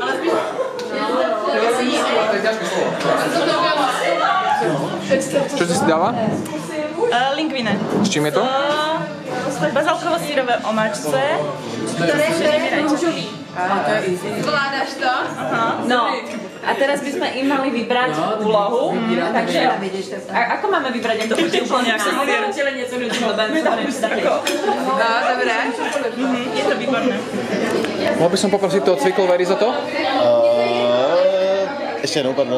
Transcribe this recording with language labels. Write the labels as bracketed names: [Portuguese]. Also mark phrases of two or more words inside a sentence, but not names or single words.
[Czech] Co to bylo? [Slovak] Čo si dala? Linguine. S čím je to? [Czech] Bazalkovo-sírové omáčce. Ktoré je růžový. Zvládáš to? No, [Slovak] a teraz by sme im mali vybrať úlohu. Takže, ako máme vybrať, ak to bude úplne ako niečo ľudí, No, dobré. Je to výborné. Mohol by som poprosiť to cviklové risotto? [Czech] Ještě jednou, pardon.